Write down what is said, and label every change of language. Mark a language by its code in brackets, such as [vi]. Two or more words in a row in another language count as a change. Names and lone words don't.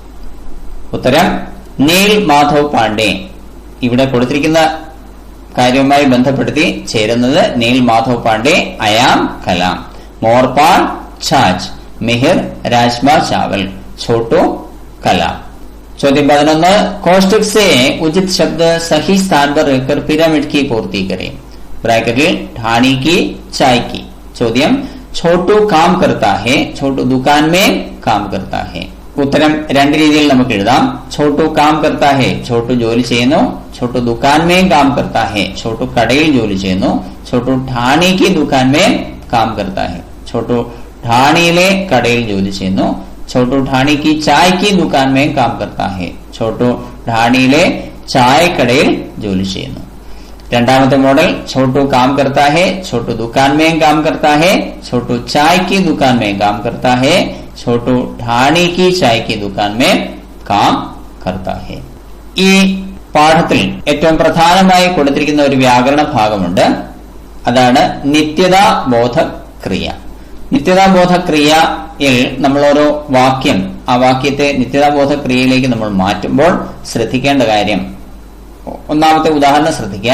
[ml] ഉത്തരം നീൽ മാധവ് പാണ്ഡെ. ഇവിടെ കൊടുത്തിരിക്കുന്ന കാര്യവുമായി ബന്ധപ്പെടുത്തി ചേരുന്നത് നീൽ മാധവ് പാണ്ഡെ, അയാം കലാം, മോർപാൽ, ഛാച്ച്, മിഹിർ, രാജ്മ ചാവൽ, ഛോട്ടു, കലാം. [hi] ചോദ്യം 11 कोष्टक से उचित शब्द सही स्थान पर रखकर पिरामिड की पूर्ति करें. ബ്രാക്കറ്റിൽ ढाणी की, चाय की. ചോദ്യം छोटू काम करता है, छोटू दुकान में काम करता है. [ml] ഉത്തരം രണ്ട് രീതിയിൽ നമുക്ക് എഴുതാം. [hi] छोटू काम करता है, छोटू [ml] ജോലി ചെയ്യുന്നു. [hi] छोटू दुकान में काम करता है, छोटू [ml] കടയിൽ ജോലി ചെയ്യുന്നു. [hi] छोटू ढाणी की दुकान में काम करता है, छोटू [ml] ढाणीയിലെ കടയിൽ ജോലി ചെയ്യുന്നു. [hi] छोटू ढाणी की चाय की दुकान में काम करता है, छोटू [ml] ढाणीയിലെ ചായക്കടയിൽ ജോലി ചെയ്യുന്നു. രണ്ടാമത്തെ മോഡൽ [hi] छोटू काम करता है, छोटू दुकान में काम करता है, छोटू चाय की दुकान में काम करता है, छोटू ढाणी की चाय की दुकान में काम करता है. [ml] ഈ പാഠത്തിൽ ഏറ്റവും പ്രധാനമായി കൊടുത്തിരിക്കുന്ന ഒരു വ്യാകരണ ഭാഗമുണ്ട്. അതാണ് നിത്യതാബോധ ക്രിയ. നിത്യതാബോധ ക്രിയയിൽ നമ്മൾ ഓരോ വാക്യം, ആ വാക്യത്തെ നിത്യതാബോധ ക്രിയയിലേക്ക് നമ്മൾ മാറ്റുമ്പോൾ ശ്രദ്ധിക്കേണ്ട കാര്യം, ഒന്നാമത്തെ ഉദാഹരണം ശ്രദ്ധിക്കുക.